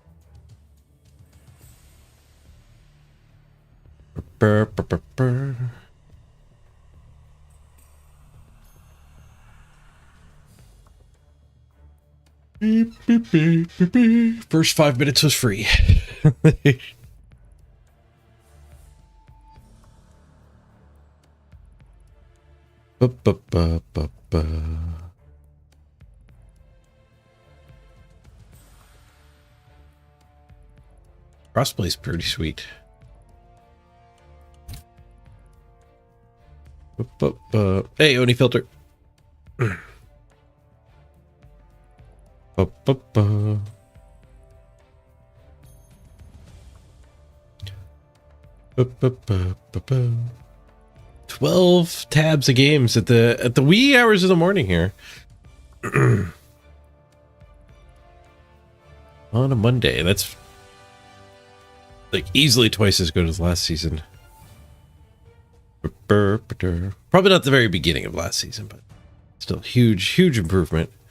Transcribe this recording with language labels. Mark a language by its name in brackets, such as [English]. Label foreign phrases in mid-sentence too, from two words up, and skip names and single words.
[English] Burr, burr, burr, burr. Beep, beep, beep, beep, beep. First 5 minutes was free. Ba, ba, ba, ba, ba. Crossplay's pretty sweet. Ba, ba, ba. Hey, Oni filter. Ba, ba, ba. Ba, ba, ba, ba, ba. 12 tabs of games at the wee hours of the morning here. On a Monday. That's like easily twice as good as last season. Probably not the very beginning of last season, but still huge improvement.